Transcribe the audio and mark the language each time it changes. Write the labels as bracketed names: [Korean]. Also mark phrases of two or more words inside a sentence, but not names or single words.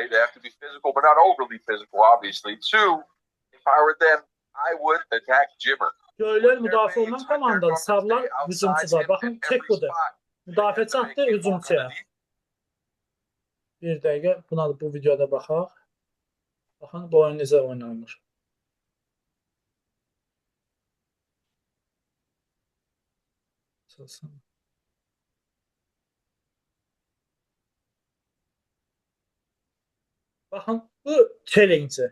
[English] They have to be physical, but not overly physical, obviously. Two, if I were them, I would attack Jimmer. [Azerbaijani] Göylər müdafiə olunan komandadır. Sarılar hücumçular. Baxın, çek budur. Müdafiəçi atdı hücumçuya. Bir dəqiqə buna bu videoda baxaq. Baxın, bu oyun necə oynanır. Baxın, bu challenge.